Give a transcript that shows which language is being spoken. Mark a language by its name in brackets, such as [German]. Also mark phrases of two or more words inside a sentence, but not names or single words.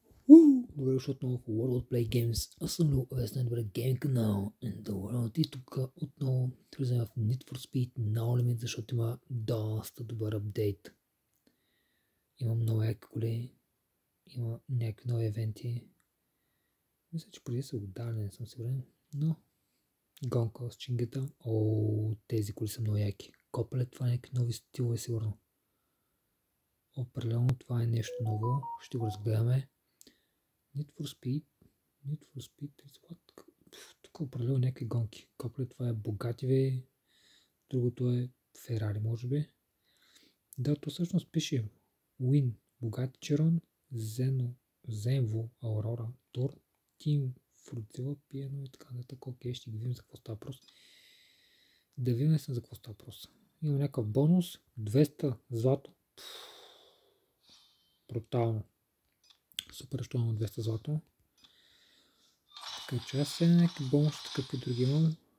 [Bulgarian] Добре дошъл отново в World of Play Games. Аз съм Лео, а сте добре гейм канал [English] in the world. [Bulgarian] И тук отново влизаме в Need for Speed No Limit, защото има доста добър апдейт. Има много яки коли, има някакви нови евенти. Мисля, че преди са го дали, не съм сигурен, но гонка с чингета. Тези коли са много яки. Копеле, това е някакви нови стилове сигурно. Определено това е нещо ново, ще го разгледаме. [English] Need for Speed is what? [Bulgarian] Тук определено някакви гонки. Копле, това е Bugatti, другото е Ferrari, може би. Да, то всъщност пише Win, Bugatti Chiron, Zenvo, Aurora, Tor, Team, Fruitzilla, Piano и така нататък. Окей, ще ги видим за какво става въпрос. Да видим за какво става въпрос. Има някакъв бонус, 200 злато. Брутално. Супер, що имам 200 злато. Така че аз сега някакви бонуси, какви други имам.